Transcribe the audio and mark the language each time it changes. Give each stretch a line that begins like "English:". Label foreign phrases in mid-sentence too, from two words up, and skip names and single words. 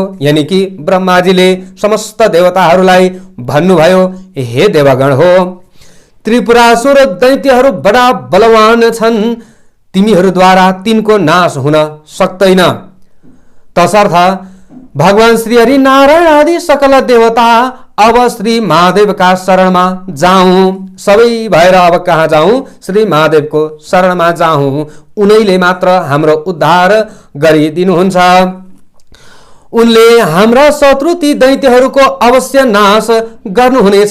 Hindi: यानी कि
Nepali: ब्रह्माजीले समस्त देवताहरूलाई भन्नुभयो, हे देवगण हो, त्रिपुरासुर दैत्यहरू बडा बलवान छन्, तिमीहरूद्वारा तिनको नाश हुन सक्दैन। तसर्थ भगवान श्री हरि नारायण आदि सकल देवता अब श्री महादेवका शरणमा जाऊँ। सबै भएर अब कहाँ जाऊँ? श्री महादेवको शरणमा जाऊँ। उनैले मात्र हाम्रो उद्धार गरिदिनुहुन्छ। उनले हाम्रा शत्रु ती दैत्यहरूको अवश्य नाश गर्नुहुनेछ।